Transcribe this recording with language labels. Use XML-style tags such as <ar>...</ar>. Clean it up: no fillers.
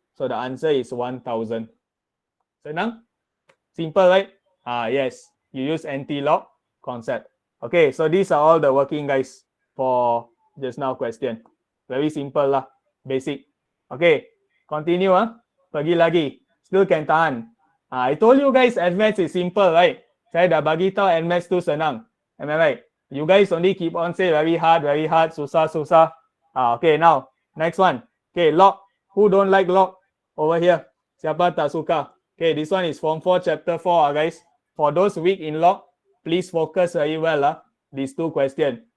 <en>So the answer is 1000. Senang? Simple, right? Yes. You use anti-log concept. Okay, so these are all the working, guys, for just now question. Very simple lah. Basic. Okay, continue.</en> <ms>Pergi lagi.</ms> <en>Still can tahan. I told you guys NMATS is simple, right?</en> <ms>Saya dah bagi tahu NMATS tu senang.</ms> <en>Am I right? You guys only keep on say very hard,</en> <ms>susah, susah.</ms> <en>Okay, now, next one. Okay, log. Who don't like log? Over here.</en> <ms>Siapa tak suka?</ms> <en>Okay, this one is Form 4, Chapter 4, guys. For those weak in log, please focus very well. These two questions.</en>